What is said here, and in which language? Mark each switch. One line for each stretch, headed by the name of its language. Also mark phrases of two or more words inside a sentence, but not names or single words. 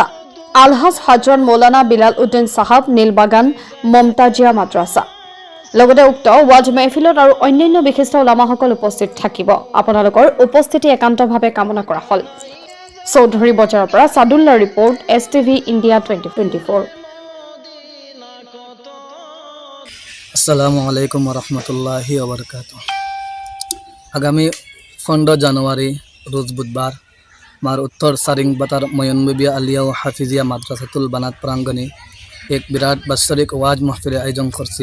Assamese: আলহাজ হজৰত মৌলানা বিলাল উদ্দিন সাহব, নীলবাগান মমতাজিয়া মাদ্ৰাছা। লগতে উক্ত ৱাজ মেহফিলত আৰু অন্যান্য বিশিষ্ট ওলামাসকল উপস্থিত থাকিব। আপোনালোকৰ উপস্থিতি একান্তভাৱে কামনা কৰা হ'ল। চৌধুৰী বজাৰৰ পৰা সাদুল্লাৰ ৰিপৰ্ট, STV ইণ্ডিয়া 2024।
Arabic: السلام عليكم ورحمة الله وبركاته.
Bangla: আগামী 15 জানুয়ারি রোজ বুধবার মার উত্তর সারিংবাতার ময়ন বিবি আলিয়াও হাফিজিয়া মাদ্রাসাতুল বানাত প্রাঙ্গণে এক বিরাট বাৎসরিক ওয়াজ মাহফিলের আয়োজন করছি।